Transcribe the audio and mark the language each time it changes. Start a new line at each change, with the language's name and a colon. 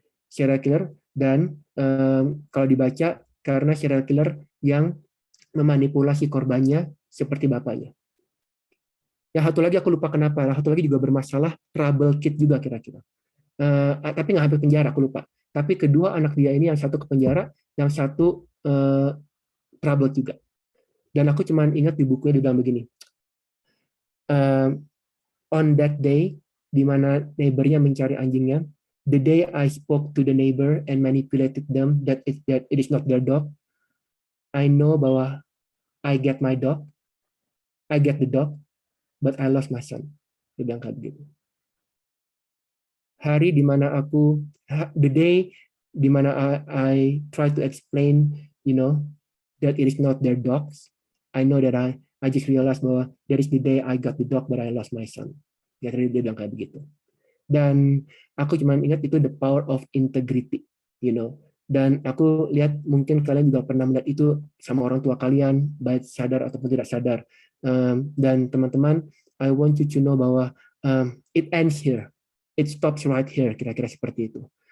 Indonesian: Serial killer, dan kalau dibaca karena serial killer yang memanipulasi korbannya seperti bapaknya. Yang satu lagi aku lupa kenapa, yang satu lagi juga bermasalah,
English: trouble kid
Indonesian: juga kira-kira. Tapi nggak sampai penjara, aku lupa. Tapi kedua anak dia ini, yang satu ke penjara, yang satu trouble juga.
English: Dan aku cuma ingat di bukunya dia bilang begini, on that day,
Indonesian: di mana neighbor-nya mencari anjingnya,
English: the day I spoke to the neighbor and manipulated them that it is not their dog, I know
Indonesian: bahwa
English: I get my dog, I get the dog, but I lost my son.
Indonesian: Dia bilang kayak gitu. Hari di mana
English: the day
Indonesian: di mana
English: I try to explain, that it is not their dogs, I know that I just realized
Indonesian: bahwa
English: there is the day I got the dog, but I lost my son.
Indonesian: Dia bilang kayak begitu. Dan aku cuma ingat itu
English: the power of integrity,
Indonesian: Dan aku lihat mungkin kalian juga pernah melihat itu sama orang tua kalian, baik sadar ataupun tidak sadar. Dan teman-teman,
English: I want you to know
Indonesian: bahwa
English: it ends here, it stops right here,
Indonesian: kira-kira seperti itu.